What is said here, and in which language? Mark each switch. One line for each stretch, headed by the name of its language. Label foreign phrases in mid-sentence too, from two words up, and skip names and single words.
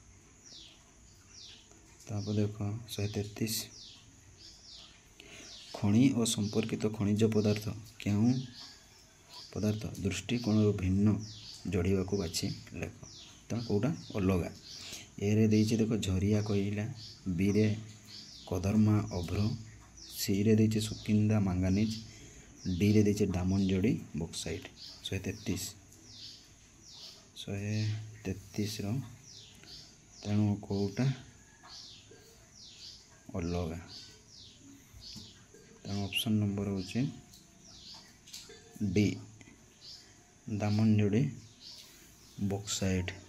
Odia: ତାପରେ ଦେଖ 133, ଖଣି ଓ ସମ୍ପର୍କିତ ଖଣିଜ ପଦାର୍ଥ କେଉଁ ପଦାର୍ଥ ଦୃଷ୍ଟିକୋଣରୁ ଭିନ୍ନ ଯୋଡ଼ିବାକୁ ବାଛି ଲେଖ। ତେଣୁ କେଉଁଟା ଅଲଗା? ଏରେ ଦେଇଛି ଦେଖ ଝରିଆ କୋଇଲା। ବିରେ କଦର୍ମା ଅଭ୍ର। ସି ରେ ଦେଇଛି ସୁକିନ୍ଦା ମାଙ୍ଗାନିଜ ଡି ରେ ଦେଇଛି
English: diamond bauxite
Odia: 133 ରୁ ତେଣୁ କେଉଁଟା ଅଲଗା ତେଣୁ
English: option number
Odia: ହଉଛି ଡି
English: diamond bauxite.